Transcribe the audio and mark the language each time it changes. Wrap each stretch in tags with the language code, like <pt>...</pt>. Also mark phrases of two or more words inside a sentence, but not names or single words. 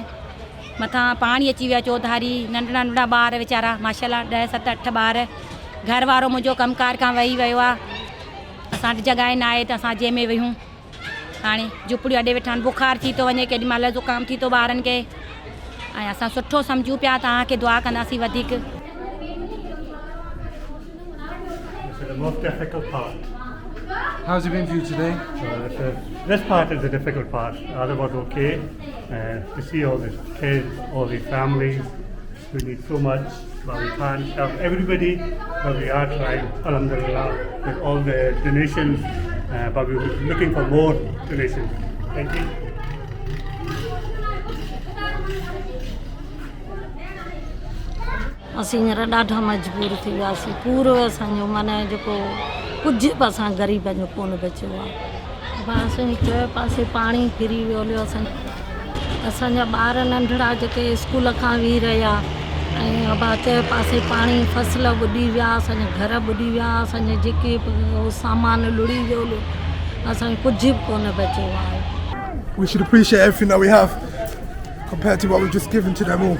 <sd>मथां पाणी अची वियो आहे चौधारी, नंढड़ा नंढड़ा ॿार वेचारा माशाल्लाह 10, 7, 8 ॿार। घर वारो मुंहिंजो कमकार खां वेही वियो आहे, असां वटि जॻहि न आहे त असां जंहिंमें वेहूं। हाणे झुपड़ियूं अॾे वेठा आहिनि, बुखार थी थो वञे, केॾी महिल ज़ुकाम थी थो ॿारनि खे, ऐं असां सुठो सम्झूं पिया, तव्हांखे दुआ कंदासीं वधीक।</sd> <en>How's it been for you today? This part is the difficult part. The other was okay. To see all these kids, all these families who need so much, but we can't help everybody. But we are trying, alhamdulillah, with all the donations. But we're looking for more donations. Thank you.</en> <sd>असीं हींअर ॾाढा मजबूर थी वियासीं, पूरो असांजो माना जेको कुझु बि असां ग़रीब जो कोन बचियो आहे। असांजे चए पासे पाणी फिरी वियो, असांजा ॿार नंढड़ा जेके स्कूल खां वेही रहिया ऐं चए पासे पाणी, फसल ॿुॾी विया, असांजा घर ॿुॾी विया, असांजे जेके सामान लुड़ी वियो, असांखे कुझु बि कोन बचियो आहे।</sd> <en>We should appreciate everything that we have compared to what we've just given to them all.</en>